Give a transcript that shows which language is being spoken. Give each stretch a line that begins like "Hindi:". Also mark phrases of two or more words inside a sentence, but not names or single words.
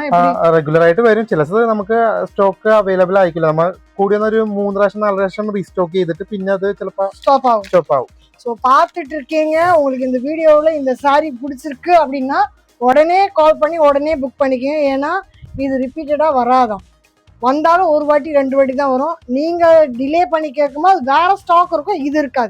Malayalam: റെഗുലർ ആയിട്ട് വരും. ചിലത് നമുക്ക്
English: stock available
Malayalam: ആയിക്കില്ല. നമ്മൾ കൂടിയൊരു 3 പ്രാവശ്യം 4 പ്രാവശ്യം റീസ്റ്റോക്ക് ചെയ്തിട്ട് പിന്നെ അത് ചിലപ്പോ
Tamil: ஸ்டாப் ஆகும். ஸோ பார்த்துட்டு இருக்கீங்க, உங்களுக்கு இந்த வீடியோவில் இந்த சாரி பிடிச்சிருக்கு அப்படின்னா உடனே கால் பண்ணி உடனே புக் பண்ணிக்கோங்க. ஏன்னா இது ரிப்பீட்டடாக வராதான். வந்தாலும் ஒரு வாட்டி 2 வாட்டி தான் வரும். நீங்கள் டிலே பண்ணி கேட்கும்போது வேற ஸ்டாக் இருக்கும், இது இருக்காது.